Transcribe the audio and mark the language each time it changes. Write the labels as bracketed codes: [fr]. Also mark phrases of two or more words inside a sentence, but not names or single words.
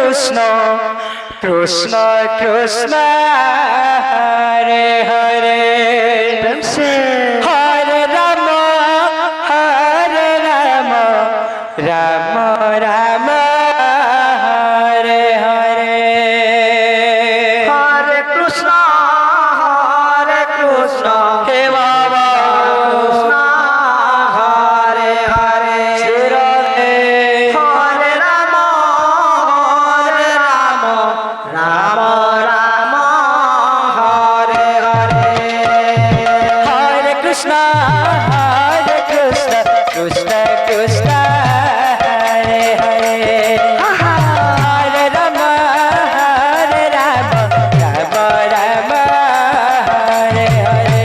[sa] কৃষ্ণ কৃষ্ণ কৃষ্ণ হরে হরে [hi] प्रेम से [sa] হরে রাম রাম রাম হরে হরে हरे कृष्ण [bn] হে বাবা [sa] कृष्ण हरे हरे শ্রী রাধে हरे राम राम राम हरे हरे हरे कृष्ण कृष्ण कृष्ण हरे हरे हरे राम राम राम हरे हरे